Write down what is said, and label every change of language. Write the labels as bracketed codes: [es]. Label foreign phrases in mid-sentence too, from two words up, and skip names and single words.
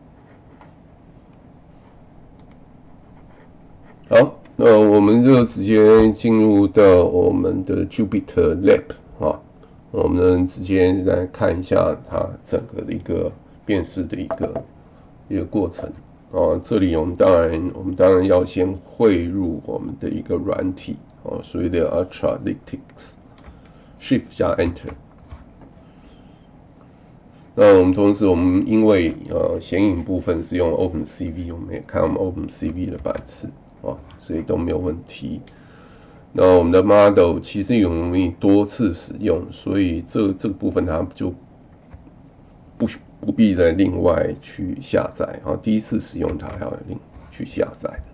[zh] 好，那我們就直接進入到我們的 Jupyter Lab 我們直接來看一下它整個的一個辨識的一個過程這裡我們當然要先匯入我們的一個軟體所謂的 Ultralytics Shift 加 Enter。那我們同時因為顯影部分是用 OpenCV， 我們也看我们 OpenCV 的版次所以都沒有問題。那我們的 model 其實容易多次使用，所以這個部分它就不必再另外去下載第一次使用它還要去下載。